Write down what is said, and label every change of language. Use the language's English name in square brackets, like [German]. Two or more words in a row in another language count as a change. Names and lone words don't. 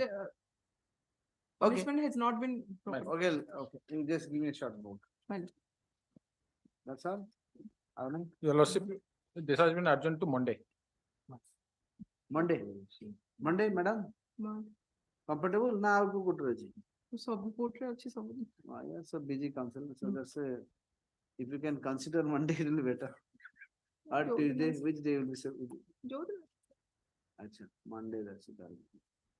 [English] punishment has not been. Okay, okay, you just give me a short note. My lord. That's all? Arun? Your lordship, this has been adjourned to Monday. Monday? Monday, madam? [Odia] Comfortable? Na ଆଉ କୋଉ କୋର୍ଟରେ ଅଛି? ସବୁ କୋର୍ଟରେ ଅଛି ସବୁ। [English] Yeah, so busy council, so that's a, if you can consider Monday, it will be better. Or Tuesday, which day will be? Acha, Monday, that's it.